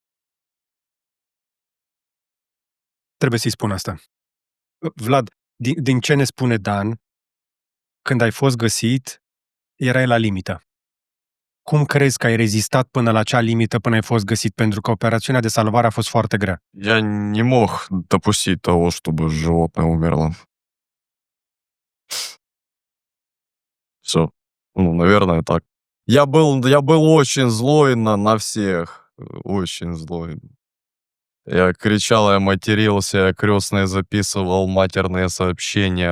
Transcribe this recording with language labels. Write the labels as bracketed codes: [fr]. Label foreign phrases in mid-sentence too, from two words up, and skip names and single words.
[ro] Trebuie să-i spun asta. Vlad, din ce ne spune Dan, când ai fost găsit, erai la limită. Cum crezi că ai rezistat până la acea limită până ai fost găsit? Pentru că operațiunea de salvare a fost foarte grea. [ru] Я не мог допустить того, чтобы животное умерло. Все. Ну, наверное, так. Я был очень злой на всех. Очень злой. Я кричал, я матерился, я крестные записывал матерные сообщения.